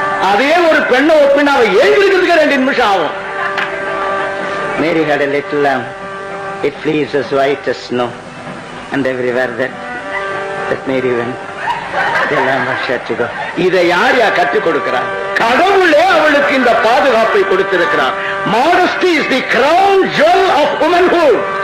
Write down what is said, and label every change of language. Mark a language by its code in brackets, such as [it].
[ta] அதே ஒரு பெண்ணை ஒப்பினா அவன் எழுதிக்கிறதுக்கு 2 நிமிஷம் ஆகும். [en] Mary had a little lamb. It flees as white as snow, and everywhere that Mary went, the lamb was shed to go. [ta] இதை யார் கற்றுக் கொடுக்கிறார்? கடவுளே அவளுக்கு இந்த பாதுகாப்பை கொடுத்திருக்கிறார். [en] Modesty is the crown jewel of womanhood.